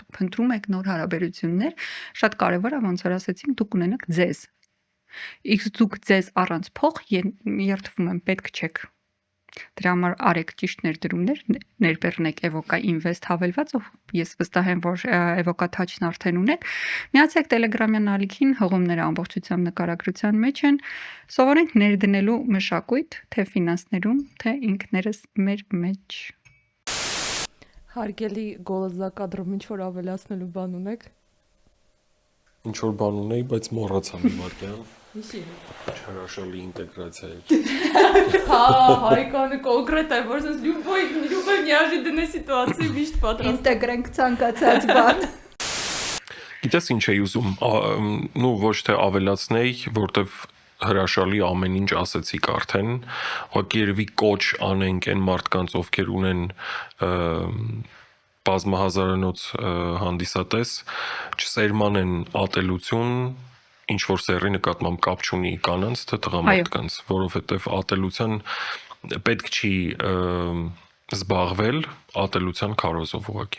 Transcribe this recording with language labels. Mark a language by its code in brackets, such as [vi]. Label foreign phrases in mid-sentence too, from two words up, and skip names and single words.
[hy] դուք փնտրում եք նոր հարաբերություններ, շատ կարեւոր է, ոնց որ ասեցինք, դուք ունենաք ձեզ։ Իսկ դուք ձեզ առանց փող երթվում են, պետք չեք։ Դրա համար արեք ճիշտ ներդրումներ, ներբեռնեք Evoca Invest հավելվածով, ես վստահ եմ, որ Evoca Touch-ն արդեն ունեք, միացեք Telegram-յան ալիքին, հղումները ամբողջությամբ նկարագրության մեջ են, սովորենք ներդնելու մշակույթ, թե ֆինանսներում, թե ինքներս մեր մեջ։ Հարգելի գոլազակադրում ինչ որ ավելացնելու բան ունեք։ Ինչ որ бан ունեի, բայց մոռացա մի վարքյան։ Ինչի՞։ Հրաշալի ինտեգրացիա է։ Հա, Հայկանը կոնկրետ է, որ ասես [ru] любой неожиданной ситуации [hy] միշտ պատրաստ։ Ինտեգրենք ցանկացած բան։ Գիտես ինչ էի ուզում, նու ոչ թե ավելացնեի, որտեվ հրաշալի ամեն ինչ ասեցիք արդեն, ուղղակի երևի կոչ անենք այն մարդկանց, ովքեր ունեն բազմահազարանոց հանդիսատես, չսերմանեն ատելություն, ինչ որ սերի նկատմամբ կապ չունի կանանց, թե տղամարդկանց, որովհետև ատելության պետք չի զբաղվել ատելության քարոզով ուղղակի։